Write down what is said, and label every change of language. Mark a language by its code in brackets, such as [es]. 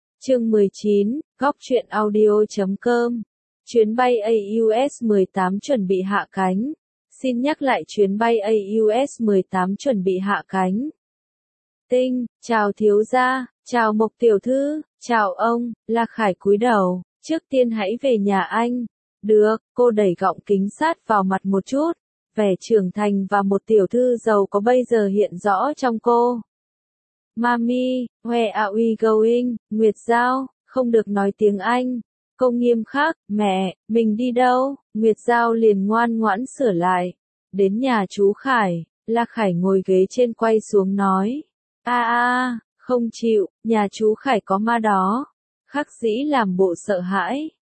[vi] Chương 19, gocchuyenaudio.com. Chuyến bay AUS-18 chuẩn bị hạ cánh. Xin nhắc lại chuyến bay AUS-18 chuẩn bị hạ cánh. Tinh, chào thiếu gia, chào Mộc tiểu thư, chào ông, La Khải cúi đầu. Trước tiên hãy về nhà anh. Được, cô đẩy gọng kính sát vào mặt một chút. Vẻ trưởng thành và một tiểu thư giàu có bây giờ hiện rõ trong cô. [en] Mommy, where are we going? [vi] Nguyệt Giao, không được nói tiếng Anh. Cô nghiêm khắc, mẹ, mình đi đâu? Nguyệt Giao liền ngoan ngoãn sửa lại. Đến nhà chú Khải, La Khải ngồi ghế trên quay xuống nói. Không chịu, nhà chú Khải có ma đó. Khắc Dĩ làm bộ sợ hãi.